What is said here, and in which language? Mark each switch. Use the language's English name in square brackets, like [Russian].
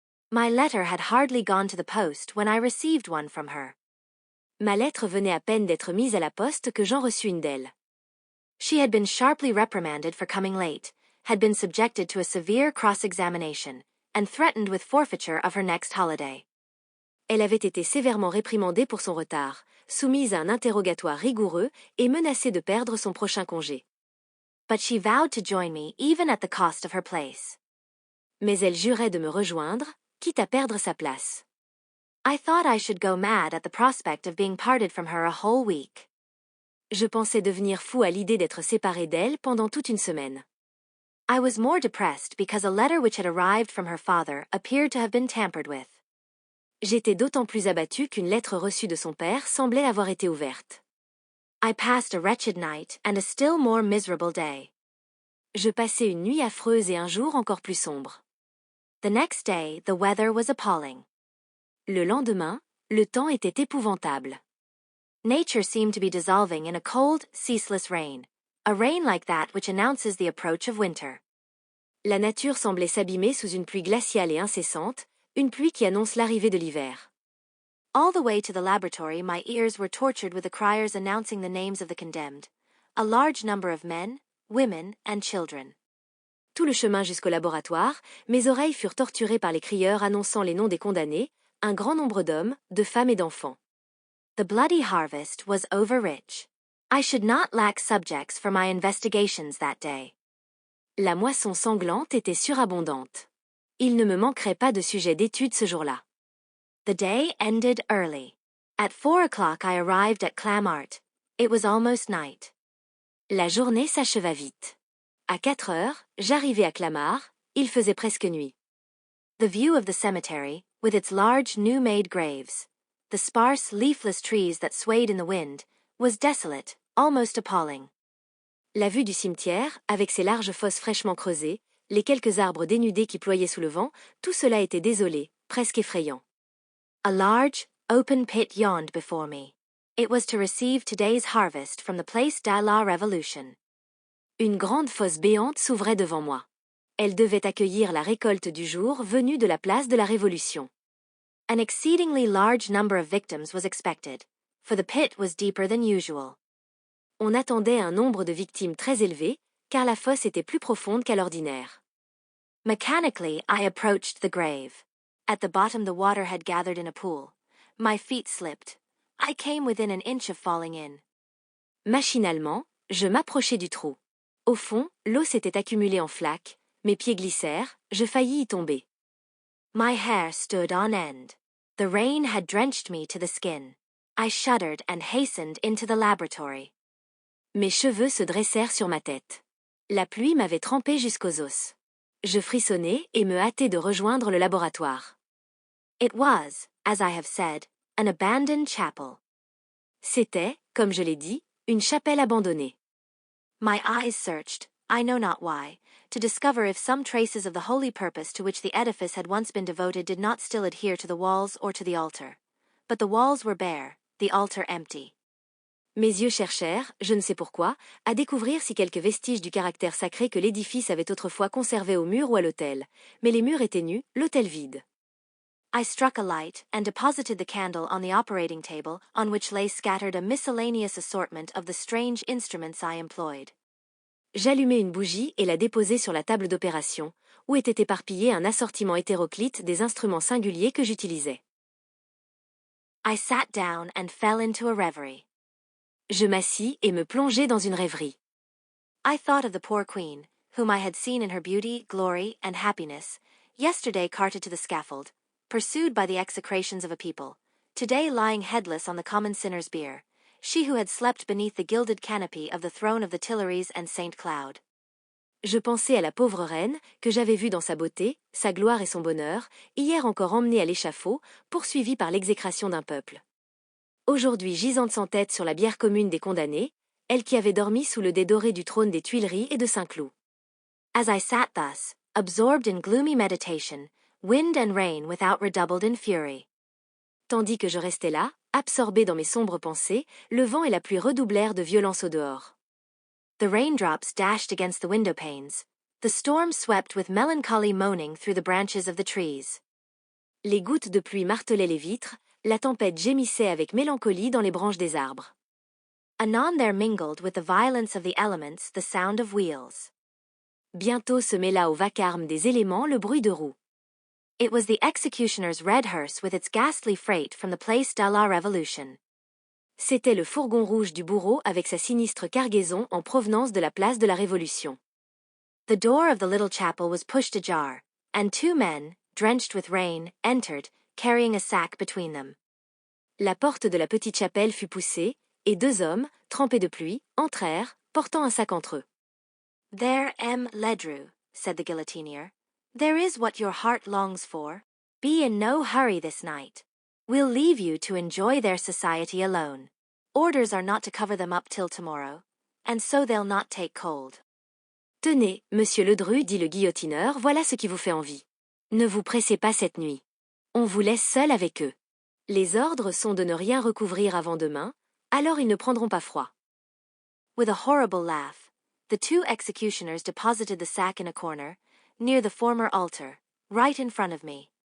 [English] My letter had hardly gone to the post when I received one from her. [French] Ma lettre venait à peine d'être mise à la poste que j'en reçus une d'elle. [English] She had been sharply reprimanded for coming late, had been subjected to a severe cross-examination, and threatened with forfeiture of her next holiday. [French] Elle avait été sévèrement réprimandée pour son retard, soumise à un interrogatoire rigoureux et menacée de perdre son prochain congé. [English] But she vowed to join me even at the cost of her place. [French] Mais elle jurait de me rejoindre, quitte à perdre sa place. [English] I thought I should go mad at the prospect of being parted from her a whole week. [French] Je pensais devenir fou à l'idée d'être séparé d'elle pendant toute une semaine. [English] I was more depressed because a letter which had arrived from her father appeared to have been tampered with. [French] J'étais d'autant plus abattu qu'une lettre reçue de son père semblait avoir été ouverte. [English] I passed a wretched night and a still more miserable day. [French] Je passai une nuit affreuse et un jour encore plus sombre. [English] The next day, the weather was appalling. [French] Le lendemain, le temps était épouvantable. [English] Nature seemed to be dissolving in a cold, ceaseless rain, a rain like that which announces the approach of winter. [French] La nature semblait s'abîmer sous une pluie glaciale et incessante, une pluie qui annonce l'arrivée de l'hiver. [English] All the way to the laboratory, my ears were tortured with the criers announcing the names of the condemned, a large number of men, women, and children. [French] Tout le chemin jusqu'au laboratoire, mes oreilles furent torturées par les crieurs annonçant les noms des condamnés, un grand nombre d'hommes, de femmes et d'enfants. [English] The bloody harvest was over-rich. I should not lack subjects for my investigations that day. [French] La moisson sanglante était surabondante. Il ne me manquerait pas de sujets d'étude ce jour-là. [English] The day ended early. At 4 o'clock I arrived at Clamart. It was almost night. [French] La journée s'acheva vite. À 4 heures, j'arrivai à Clamart, il faisait presque nuit. [English] The view of the cemetery, with its large new-made graves, the sparse, leafless trees that swayed in the wind, was desolate, almost appalling. [French] La vue du cimetière, avec ses larges fosses fraîchement creusées, les quelques arbres dénudés qui ployaient sous le vent, tout cela était désolé, presque effrayant. [English] A large, open pit yawned before me. It was to receive today's harvest from the Place de la Révolution. [French] Une grande fosse béante s'ouvrait devant moi. Elle devait accueillir la récolte du jour venue de la place de la Révolution. [English] An exceedingly large number of victims was expected, for the pit was deeper than usual. [French] On attendait un nombre de victimes très élevé, car la fosse était plus profonde qu'à l'ordinaire. [English] Mechanically, I approached the grave. At the bottom the water had gathered in a pool. My feet slipped. I came within an inch of falling in. [French] Machinalement, je m'approchai du trou. Au fond, l'eau s'était accumulée en flaques, mes pieds glissèrent, je faillis y tomber. [English] My hair stood on end. The rain had drenched me to the skin. I shuddered and hastened into the laboratory. [French] Mes cheveux se dressèrent sur ma tête. La pluie m'avait trempé jusqu'aux os. Je frissonnai et me hâtai de rejoindre le laboratoire. [English] It was, as I have said, an abandoned chapel. [French] C'était, comme je l'ai dit, une chapelle abandonnée. [English] My eyes searched, I know not why, to discover if some traces of the holy purpose to which the edifice had once been devoted did not still adhere to the walls or to the altar. But the walls were bare, the altar empty. [French] Mes yeux cherchèrent, je ne sais pourquoi, à découvrir si quelques vestiges du caractère sacré que l'édifice avait autrefois conservé au mur ou à l'autel, mais les murs étaient nus, l'autel vide. [English] I struck a light and deposited the candle on the operating table on which lay scattered a miscellaneous assortment of the strange instruments I employed. [French] J'allumai une bougie et la déposai sur la table d'opération, où était éparpillé un assortiment hétéroclite des instruments singuliers que j'utilisais. [English] I sat down and fell into a reverie. [French] Je m'assis et me plongeai dans une rêverie. [English] I thought of the poor queen, whom I had seen in her beauty, glory, and happiness, yesterday carted to the scaffold, pursued by the execrations of a people, today lying headless on the common sinner's bier, she who had slept beneath the gilded canopy of the throne of the Tuileries and Saint Cloud. [French] Je pensai à la pauvre reine, que j'avais vue dans sa beauté, sa gloire et son bonheur, hier encore emmenée à l'échafaud, poursuivie par l'exécration d'un peuple. Aujourd'hui gisante sans tête sur la bière commune des condamnés, elle qui avait dormi sous le dais doré du trône des Tuileries et de Saint-Cloud. [English] As I sat thus, absorbed in gloomy meditation, wind and rain without redoubled in fury. [French] Tandis que je restais là, absorbé dans mes sombres pensées, le vent et la pluie redoublèrent de violence au dehors. [English] The raindrops dashed against the window panes. The storm swept with melancholy moaning through the branches of the trees. [French] Les gouttes de pluie martelaient les vitres, la tempête gémissait avec mélancolie dans les branches des arbres. [English] Anon there mingled with the violence of the elements the sound of wheels. [French] Bientôt se mêla au vacarme des éléments le bruit de roues. [English] It was the executioner's red hearse with its ghastly freight from the Place de la Révolution. [French] C'était le fourgon rouge du bourreau avec sa sinistre cargaison en provenance de la place de la Révolution. [English] The door of the little chapel was pushed ajar, and 2 men, drenched with rain, entered, carrying a sack between them. [French] La porte de la petite chapelle fut poussée, et 2 hommes, trempés de pluie, entrèrent, portant un sac entre eux. [English] There, M. Ledru, said the guillotinier. There is what your heart longs for. Be in no hurry this night. We'll leave you to enjoy their society alone. Orders are not to cover them up till tomorrow, and so they'll not take cold. [French] Tenez, Monsieur Ledru, dit le guillotineur, voilà ce qui vous fait envie. Ne vous pressez pas cette nuit. On vous laisse seul avec eux. Les ordres sont de ne rien recouvrir avant demain, alors ils ne prendront pas froid. [English] With a horrible laugh, the 2 executioners deposited the sack in a corner, near the former altar, right in front of me.